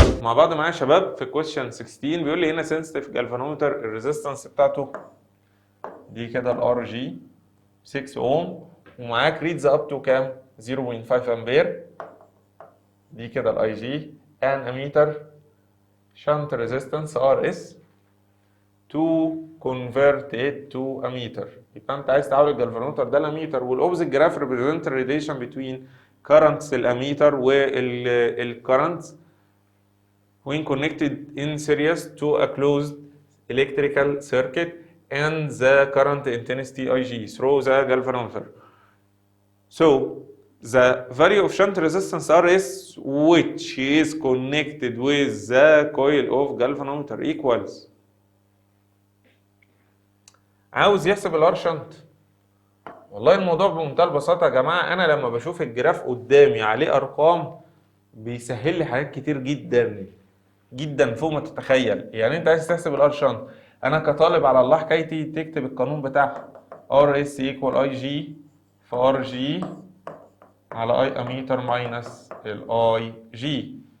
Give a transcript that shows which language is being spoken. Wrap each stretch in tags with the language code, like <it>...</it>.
<ar>مع بعض معايا يا شباب في كويشن 16 بيقول لي هنا سنسيتيف جالفانومتر الريزيستنس بتاعته دي كده الار جي 6 اوم، ومعاك ريدز اب تو كام؟ 0.5 امبير. دي كده الاي جي ان اميتر شنت ريزيستنس ار اس</ar> <en>to convert it to a meter.</en> <ar>يبقى انت عايز تحول الجلفانومتر ده لاميتر، والاوبزيت جراف</ar> <en>represent relation between currents</en> <ar>الاميتر وال</ar> <en>currents when connected in series to a closed electrical circuit and the current intensity Ig through the galvanometer. So the value of shunt resistance Rs which is connected with the coil of galvanometer equals.</en> <ar>عاوز يحسب الار شنت. والله الموضوع بمنتهى البساطه يا جماعه، انا لما بشوف الجراف قدامي عليه ارقام بيسهل لي حاجات كتير جدا جدا فوق ما تتخيل. يعني انت عايز تحسب الار شنت، انا كطالب على الله حكايتي تكتب القانون بتاعها ار اس ايكوال اي جي في ار جي على اي اميتر ماينس الاي جي.</ar>